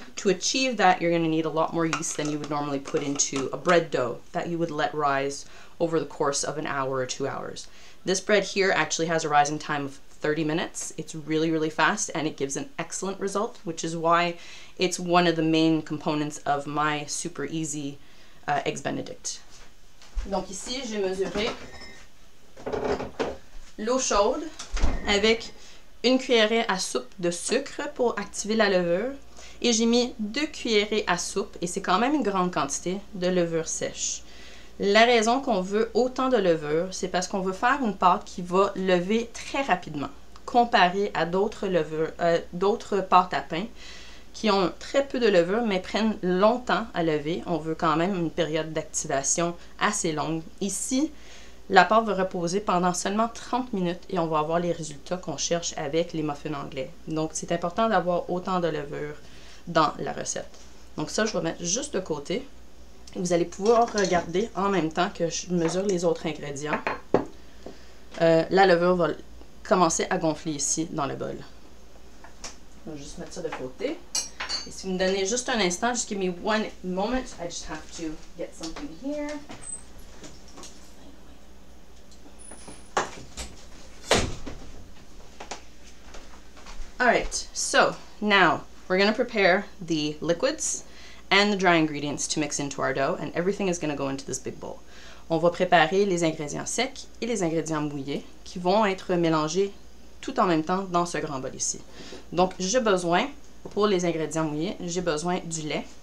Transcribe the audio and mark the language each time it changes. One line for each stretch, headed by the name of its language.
English: To achieve that, you're going to need a lot more yeast than you would normally put into a bread dough that you would let rise over the course of an hour or 2 hours. This bread here actually has a rising time of 30 minutes. It's really, really fast and it gives an excellent result, which is why it's one of the main components of my super easy eggs Benedict.
French: Donc ici, j'ai mesuré l'eau chaude avec une cuillerée à soupe de sucre pour activer la levure et j'ai mis 2 cuillerées à soupe, et c'est quand même une grande quantité, de levure sèche. La raison qu'on veut autant de levure, c'est parce qu'on veut faire une pâte qui va lever très rapidement, comparé à d'autres pâtes à pain qui ont très peu de levure mais prennent longtemps à lever. On veut quand même une période d'activation assez longue. Ici, la pâte va reposer pendant seulement 30 minutes et on va avoir les résultats qu'on cherche avec les muffins anglais. Donc, c'est important d'avoir autant de levure dans la recette. Donc ça, je vais mettre juste de côté. Vous allez pouvoir regarder en même temps que je mesure les autres ingrédients. La levure va commencer à gonfler ici dans le bol. Je vais juste mettre ça de côté. Et si vous me donnez juste un instant,
English: just give me one moment. I just have to get something here. Alright, so now we're going to prepare the liquids and the dry ingredients to mix into our dough, and everything is going to go into this big bowl.
French: On va préparer les ingrédients secs et les ingrédients mouillés qui vont être mélangés tout en même temps dans ce grand bol ici. Donc, j'ai besoin, pour les ingrédients mouillés, j'ai besoin du lait.